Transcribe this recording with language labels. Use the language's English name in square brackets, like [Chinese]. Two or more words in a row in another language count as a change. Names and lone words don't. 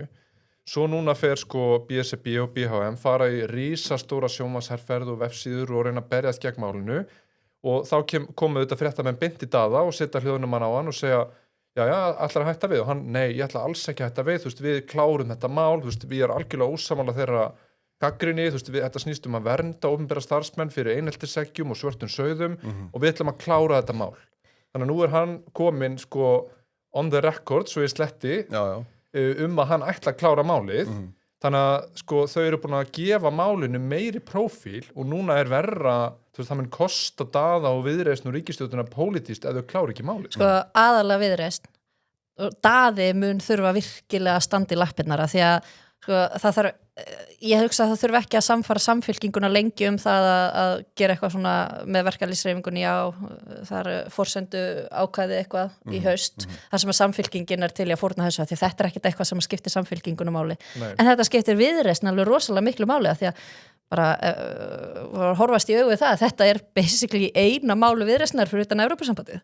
[Icelandic] Svo núna fer sko BSRB og BHM fara í risastóra sjónvarpsherferð og vefsíður og reyna að berjast gegn málinu og þá komu þetta fréttamenn beint í Daða og setja hljóðnumann á hann og segja já, ætlar að hætta við og hann, nei, ég ætla alls ekki að hætta við, við klárum þetta mál, við erum algjörlega ósammála þeirra gagnrýni, þetta snýst að vernda opinbera starfsmenn fyrir eineltiseggjum og svörtum sauðum og við ætlum að klára þetta mál. Þannig að nú er hann kominn sko [English] on the record, [Icelandic] svo ég sletti, að hann ætla að klára málið. Þannig að sko þau eru búin að gefa málinu meiri prófíl og núna er verra, það mun kosta Daða og Viðreisn og ríkisstjórnina pólitískt ef þau klára ekki málið. Sko aðalega Viðreisn, Daði mun þurfa virkilega að standa í lappirnar af því að sko, ég hugsa að það þurfi ekki að samfara samfylkinguna lengi það að gera eitthvað svona með verkalýðshreyfingunni það er forsendu ákvæði eitthvað í haust þar sem að samfylkingin er til í að fórna þessu því þetta er ekkert eitthvað sem skiptir samfylkinguna máli en þetta skiptir Viðreisn alveg rosalega miklu máli því að bara horfast í augu það að þetta er basically eina máli Viðreisnar fyrir utan Evrópusambandið